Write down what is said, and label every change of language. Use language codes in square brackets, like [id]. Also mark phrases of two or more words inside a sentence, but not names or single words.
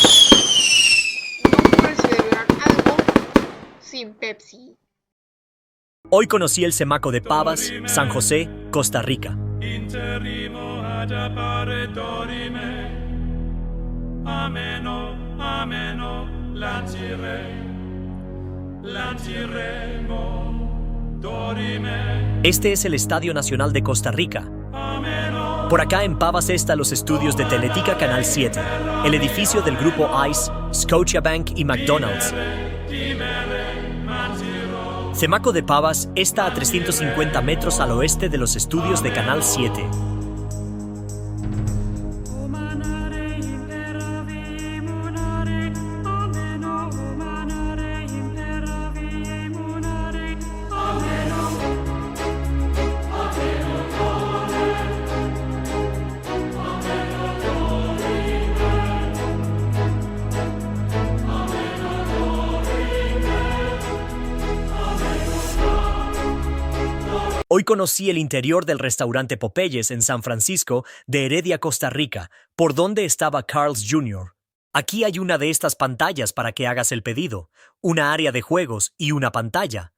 [es] No puedes celebrar algo sin Pepsi. Hoy conocí el Cemaco de Pavas, San José, Costa Rica. [la] Interrimo ad appare dorime. Ameno, ameno, lanciremo, dorime. [es] Este es el Estadio Nacional de Costa Rica. [la] Ameno, [es] Por acá en Pavas está los estudios de Teletica Canal 7, el edificio del grupo ICE, Scotiabank y McDonald's. [la] dimere, mantirò. [es] Cemaco de Pavas está a 350 metros al oeste de los estudios de Canal 7. [la] Umanare imperavi munare, ameno, umanare imperavi munare, ameno, ameno dore, ameno dorime, ameno dorime, [es] Hoy conocí el interior del restaurante Popeyes en San Francisco de Heredia, Costa Rica, por donde estaba Carl's Jr. Aquí hay una de estas pantallas para que hagas el pedido, una área de juegos y una pantalla.